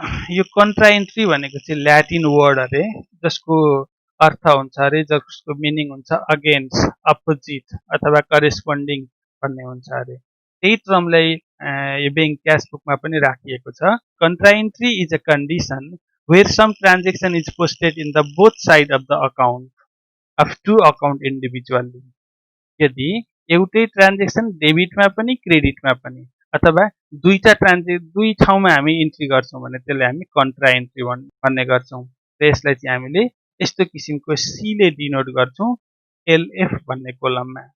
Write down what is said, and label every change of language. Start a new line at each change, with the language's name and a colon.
Nepali: यो contra entry भनेको चाहिँ ल्याटिन वर्ड अरे, जसको अर्थ हुन्छ अरे, जसको मिनिङ हुन्छ अगेन्स्ट, अपोजिट अथवा करेस्पोन्डिङ भन्ने हुन्छ अरे। त्यही टर्मलाई यो बैंक क्यास बुकमा पनि राखिएको छ।
English: Contra entry is a condition where some transaction is posted in the both side of the account of two account individually.
Nepali: यदि एउटै ट्रान्जेक्सन डेबिटमा पनि क्रेडिटमा पनि अथवा दुई ठाउँमा हामी इन्ट्री गर्छौँ भने त्यसलाई हामी कन्ट्रा इन्ट्री भन्ने गर्छौँ। र यसलाई चाहिँ हामीले यस्तो किसिमको सीले डिनोट गर्छौँ, एलएफ भन्ने कोलममा।